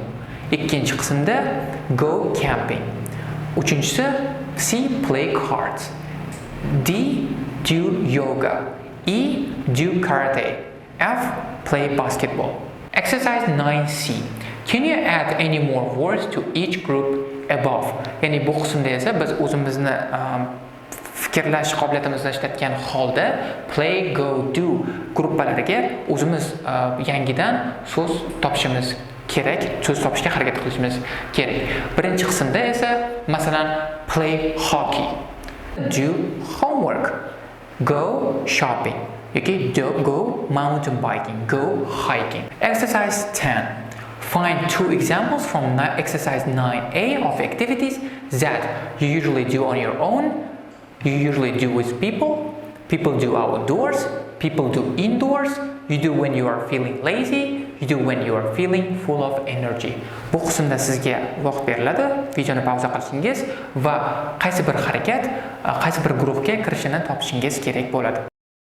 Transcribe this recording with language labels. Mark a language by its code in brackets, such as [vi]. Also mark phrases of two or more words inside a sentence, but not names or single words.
[uz] Ikkinchi qismda [en] go camping. [uz] Uchinchisi C [en] play cards. D do yoga. E do karate. F play basketball. Exercise 9C. Can you add any more words to each group above? [uz] Ya'ni bu qismda esa biz o'zimizni fikrlash qobiliyatimizni ishlatgan holda play, go, do gruppalariga o'zimiz yangidan so'z topishimiz kerak, so'z topishga harakat qilishimiz kerak. Birinchi qismda esa masalan [en] play hockey, do homework, go shopping [uz] yoki [en] go mountain biking, go hiking. Exercise 10. Find two examples from exercise 9A of activities that you usually do on your own, you usually do with people do outdoors, people do indoors, you do when you are feeling lazy, you do when you are feeling full of energy. [uz] Bu qismda sizga vaqt beriladi, videoni pauza qilishingiz va qaysi bir harakat, qaysi bir guruhga kirishini topishingiz kerak bo'ladi.